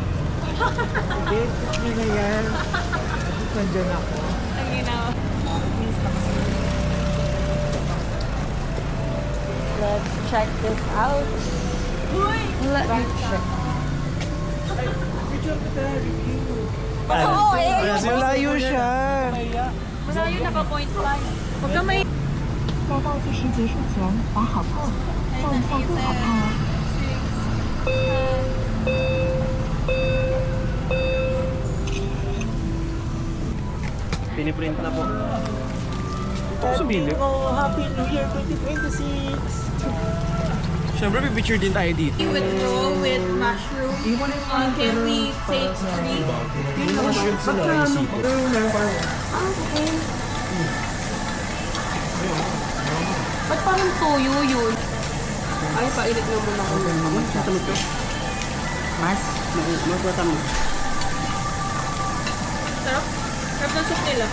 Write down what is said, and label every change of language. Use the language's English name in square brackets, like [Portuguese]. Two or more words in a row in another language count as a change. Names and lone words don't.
[Filipino] Hindi, nyo na yan. At least nandyan ako. Ang ginawa. [English] Let's check this out. Let me check. [Filipino] Oo, Malayo siya. malayo na pa point 5. Huwag ka may... [Chinese] 在倒计时结束前打好 pose， 放下最好拍。 [Filipino] Piniprint na po. Sumilip. [English] Happy New Year 2026! [Filipino] Siyempre, pipicture din tayo dito. [English] With roll with mushroom. Can we take 3? [Filipino] Ba't parang toyo yun? Ay, painit na muna ko. Matamit ko. Mas matamit. Sarap. Sarap ng soup nila.